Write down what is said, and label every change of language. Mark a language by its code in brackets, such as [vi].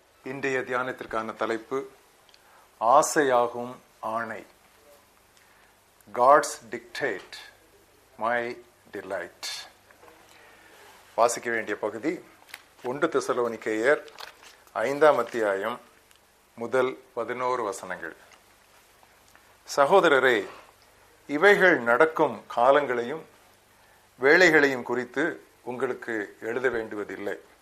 [ta] இன்றைய தியானத்திற்கான தலைப்பு ஆசையாகும் ஆணை. [en] God's dictate, my delight. [ta] வாசிக்க வேண்டிய பகுதி 1 தெசலோனிக்கேயர் 5ஆம் அத்தியாயம் முதல் 11 வசனங்கள். சகோதரரே, இவைகள் நடக்கும் காலங்களையும் வேளைகளையும் குறித்து உங்களுக்கு எழுத வேண்டுவதில்லை.